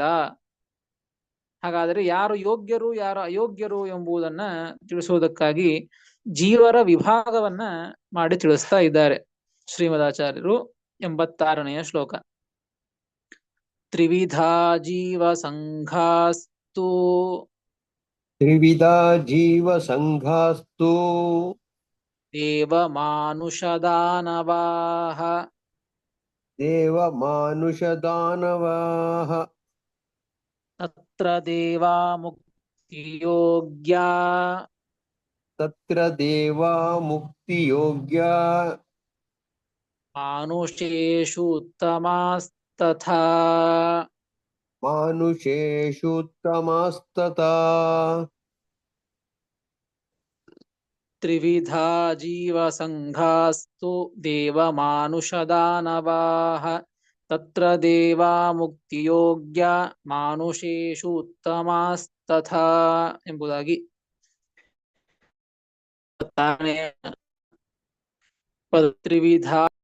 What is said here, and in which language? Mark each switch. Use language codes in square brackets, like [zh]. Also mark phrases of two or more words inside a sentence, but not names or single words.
[kn] ಹಾಗಾದರೆ ಯಾರು ಯೋಗ್ಯರು ಯಾರು ಅಯೋಗ್ಯರು ಎಂಬುದನ್ನ ತಿಳಿಸುವುದಕ್ಕಾಗಿ ಜೀವರ ವಿಭಾಗವನ್ನ ಮಾಡಿ ತಿಳಿಸ್ತಾ ಇದ್ದಾರೆ ಶ್ರೀಮದಾಚಾರ್ಯರು. 86ನೆಯ ಶ್ಲೋಕ. [sa] ತ್ರಿವಿಧಾ ಜೀವ ಸಂಘಾಸ್ತು ತ್ರಿವಿಧಾ ಜೀವ ಸಂಘಾಸ್ತು ದೇವ ಮಾನುಷ ದಾನವಾಹ ದೇವ ಮಾನುಷ ದಾನವಾಃ ತತ್ರ ದೇವಾ ಮುಕ್ತಿ ಯೋಗ್ಯ ತತ್ರ ದೇವಾ ಮುಕ್ತಿ ಯೋಗ್ಯ ಮಾನುಷೇಷು ಉತ್ತಮಾಸ್ತಥಾ ಮಾನುಷೇಷು ಉತ್ತಮಾಸ್ತಥಾ. ತ್ರಿವಿಧಾ ಜೀವ ಸಂಘಾಸ್ತು ದೇವ ಮಾನುಷ ದಾನವಾಹ ತತ್ರ ದೇವಾ ಮುಕ್ತಿ ಯೋಗ್ಯ ಮಾನುಷೇಷು ಉತ್ತಮಾಸ್ತಥಾ ಎಂಬುದಾಗಿ ತ್ರಿವಿಧಾ